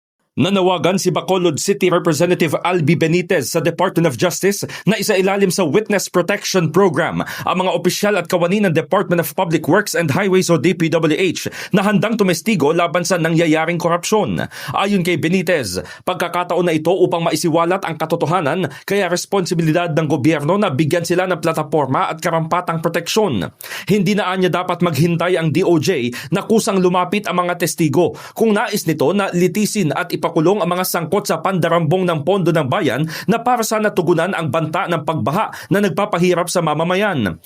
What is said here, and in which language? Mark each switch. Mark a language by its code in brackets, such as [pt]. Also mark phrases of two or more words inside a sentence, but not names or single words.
[tl] Nanawagan si Bacolod City Representative Albi Benitez sa Department of Justice na isailalim sa Witness Protection Program ang mga opisyal at kawani ng Department of Public Works and Highways o DPWH na handang tumestigo laban sa nangyayaring korupsyon. Ayon kay Benitez, pagkakataon na ito upang maisiwalat ang katotohanan kaya responsibilidad ng gobyerno na bigyan sila ng plataporma at karampatang proteksyon. Hindi na anya dapat maghintay ang DOJ na kusang lumapit ang mga testigo kung nais nito na litisin at ipakulong ang mga sangkot sa pandarambong ng pondo ng bayan na para sa natugunan ang banta ng pagbaha na nagpapahirap sa mamamayan.